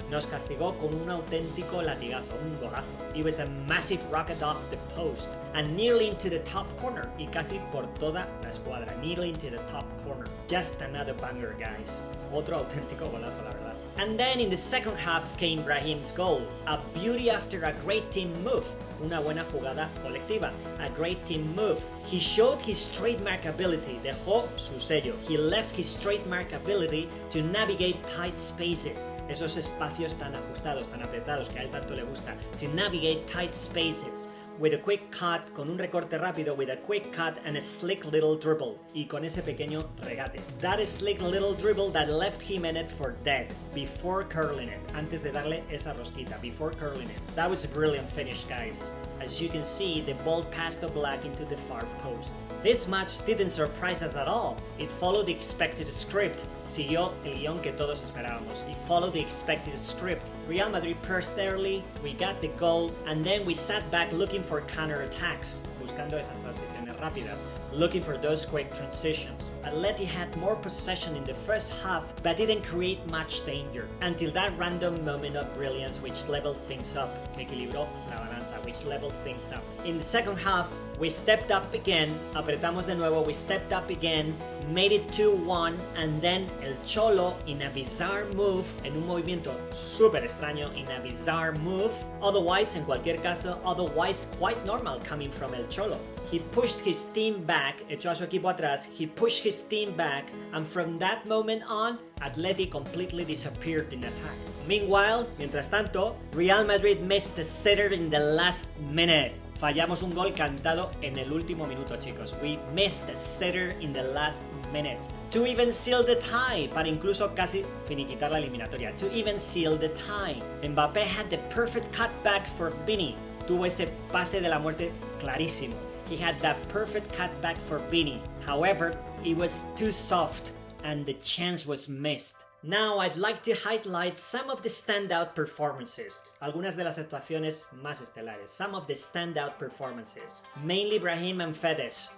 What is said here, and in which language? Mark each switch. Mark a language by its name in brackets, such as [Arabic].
[Spanish] Nos castigó con un auténtico latigazo, un golazo. [English] It was a massive rocket off the post and nearly into the top corner, [Spanish] y casi por toda la escuadra, [English] nearly into the top corner. Just another banger, guys. [Spanish] Otro auténtico golazo, la verdad. [English] And then in the second half came Brahim's goal, a beauty after a great team move, [Spanish] una buena jugada colectiva, [English] a great team move. He showed his trademark ability, [Spanish] dejó su sello. [English] He left his trademark ability to navigate tight spaces, [Spanish] esos espacios tan ajustados, tan apretados que a él tanto le gusta, [English] to navigate tight spaces. With a quick cut, [Spanish] con un recorte rápido, [English] with a quick cut and a slick little dribble, [Spanish] y con ese pequeño regate. [English] That slick little dribble that left him in it for dead, before curling it, [Spanish] antes de darle esa rosquita, [English] before curling it. That was a brilliant finish, guys. As you can see, the ball passed Oblak into the far post. This match didn't surprise us at all. It followed the expected script. [Spanish] Siguió el guión que todos esperábamos. [English] It followed the expected script. Real Madrid pressed early, we got the goal, and then we sat back looking for counter-attacks, [Spanish] buscando esas transiciones rápidas, [English] looking for those quick transitions. Atleti had more possession in the first half, but didn't create much danger, until that random moment of brilliance which leveled things up, [Spanish] que equilibró la balanza, [English] which leveled things up. In the second half, we stepped up again, [Spanish] apretamos de nuevo, [English] we stepped up again, made it 2-1, and then El Cholo, in a bizarre move, [Spanish] en un movimiento súper extraño, [English] in a bizarre move, otherwise, [Spanish] en cualquier caso, [English] otherwise quite normal coming from El Cholo. he pushed his team back, [Spanish] echó a su equipo atrás, [English] he pushed his team back, and from that moment on, Atleti completely disappeared in attack. Meanwhile, [Spanish] mientras tanto, [English] Real Madrid missed the sitter in the last minute. [Spanish] Fallamos un gol cantado en el último minuto, chicos. [English] We missed the sitter in the last minute. To even seal the tie, [Spanish] para incluso casi finiquitar la eliminatoria. [English] To even seal the tie. Mbappé had the perfect cutback for Vini. [Spanish] Tuvo ese pase de la muerte clarísimo. [English] He had that perfect cutback for Vini. However, it was too soft and the chance was missed. Now I'd like to highlight some of the standout performances. [Spanish] Algunas de las actuaciones más estelares. [English] Some of the standout performances. Mainly Brahim and Fede's.